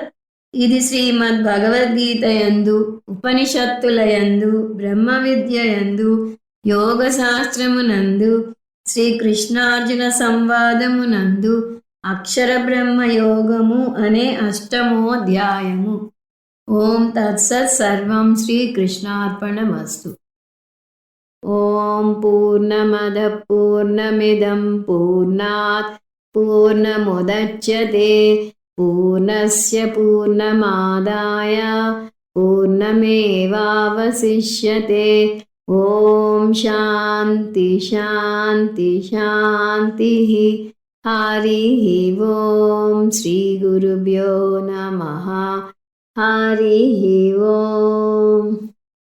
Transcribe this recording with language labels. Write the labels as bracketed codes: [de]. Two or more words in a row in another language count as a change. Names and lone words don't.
[te] ఇది శ్రీమద్ భగవద్గీత యందు, ఉపనిషత్తుల యందు, బ్రహ్మ విద్య యందు, యోగ శాస్త్రమునందు, శ్రీకృష్ణార్జున సంవాదమునందు అక్షర బ్రహ్మ యోగము అనే అష్టమోధ్యాయము. [sa] ఓం తత్సత్. సర్వం శ్రీకృష్ణార్పణమస్తు. ఓం పూర్ణమద పూర్ణమిదం పూర్ణాత్ పూర్ణముదచ్యతే పూర్ణస్య పూర్ణమాదాయ పూర్ణమేవావశిష్యతే. ఓం శాంతి శాంతి శాంతి. హరి ఓం. శ్రీ గురుభ్యో నమః. హరి ఓం.